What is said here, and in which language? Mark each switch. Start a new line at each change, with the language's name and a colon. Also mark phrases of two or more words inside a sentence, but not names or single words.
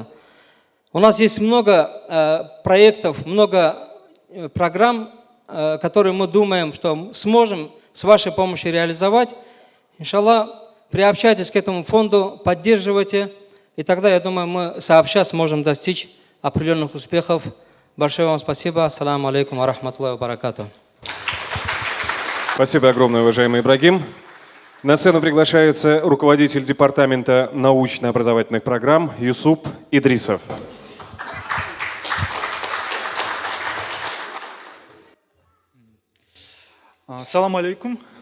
Russian: У нас есть много проектов, много программ, которые мы думаем, что сможем с вашей помощью реализовать. Иншаллах, приобщайтесь к этому фонду, поддерживайте, и тогда, я думаю, мы сообща сможем достичь определенных успехов. Большое вам спасибо.
Arabic: السلام عليكم ورحمة الله وبركاته.
Russian: Спасибо огромное, уважаемый Ибрагим. На сцену приглашается руководитель департамента научно-образовательных программ Юсуп Идрисов.
Arabic: سلام عليكم.